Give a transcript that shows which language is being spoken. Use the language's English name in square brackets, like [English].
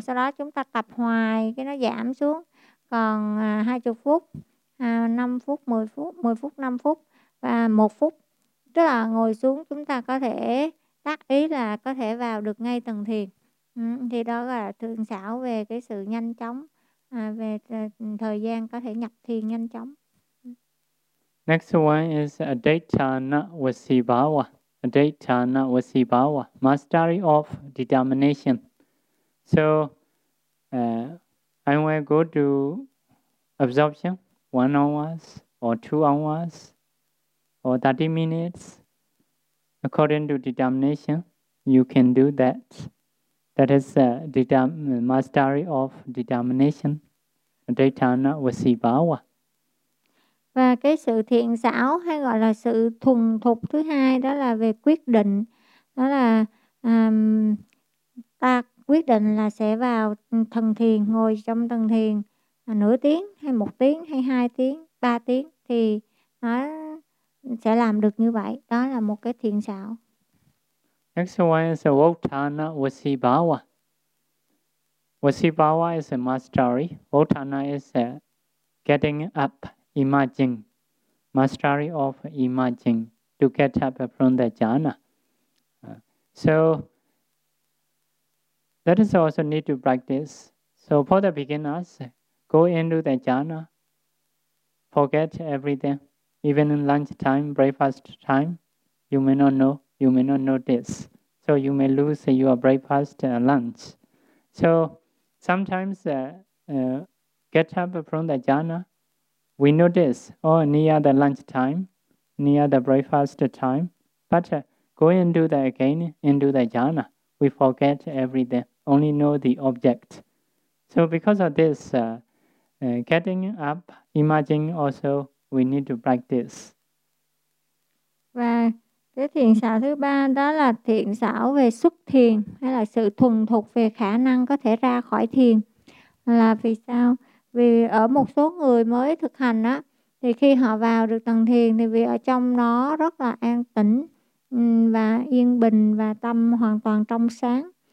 [Vietnamese] Sau đó chúng ta tập hoài, cái nó giảm xuống còn 20 phút, 5 phút, 10 phút, 10 phút, 5 phút. Và 1 phút, tức là ngồi xuống chúng ta có thể tác ý là có thể vào được ngay tầng thiền. Thì đó là thượng xảo về cái sự nhanh chóng, về thời gian có thể nhập thiền nhanh chóng. [English] Next one is adhyayana vasibhava. Adhyayana vasibhava, mastery of determination. So I will go to absorption 1 hour or 2 hours. Or 30 minutes, According to determination, you can do that. That is mastery of determination. [Pali] Dhyana Vasibhava. [Vietnamese] Và cái sự thiện xảo hay gọi là sự thuần thục thứ hai đó là về quyết định. Đó là ta quyết định là sẽ vào thần thiền, ngồi trong thần thiền nửa tiếng hay một tiếng hay hai tiếng, ba tiếng thì nó sẽ làm được như vậy. Đó là một cái thiện xảo. [English] Next one is Votana Vasibhava. Vasibhava is a mastery. Votana is getting up, imagining. Mastery of imagining to get up from the jhana. So that is also need to practice. So for the beginners, go into the jhana, forget everything. Even in lunch time, breakfast time, you may not know, you may not notice. So you may lose your breakfast and lunch. So sometimes get up from the jhana, we notice, oh, near the lunch time, near the breakfast time. But go into the again, into the jhana, we forget everything, only know the object. So because of this, getting up, imagining also, we need to practice. [Vietnamese] Và cái thiền xảo thứ ba đó là thiền xảo về xuất thiền hay là sự thuần thục về khả năng có thể ra khỏi thiền. Là vì sao? Vì ở một số người mới thực hành á, thì khi họ vào được tầng thiền thì vì ở trong nó rất là an tĩnh và yên bình và tâm hoàn toàn trong sáng.